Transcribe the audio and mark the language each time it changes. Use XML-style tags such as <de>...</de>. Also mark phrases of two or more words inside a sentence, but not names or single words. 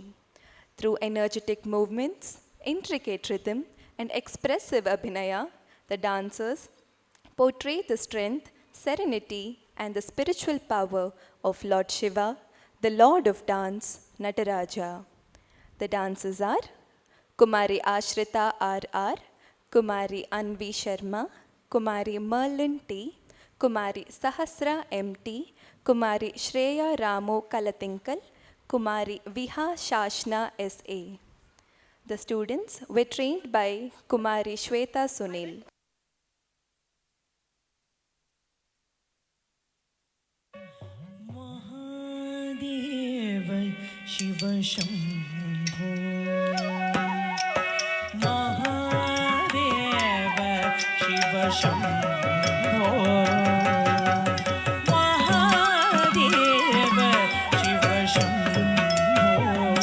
<en>Through energetic movements, intricate rhythm, and expressive abhinaya, the dancers portray the strength, serenity, and the spiritual power of Lord Shiva, the Lord of Dance, Nataraja. The dancers are Kumari Ashrita R.R., Kumari Anvi Sharma, Kumari Merlin T., Kumari Sahasra M.T., Kumari Shreya Ramu Kalatinkal, Kumari Viha Shashna S.A. The students were trained by Kumari Shweta Sunil.</en> <hi>महादेव शिव शम्भो महादेव शिव शम्भो महादेव शिव शम्भो</hi>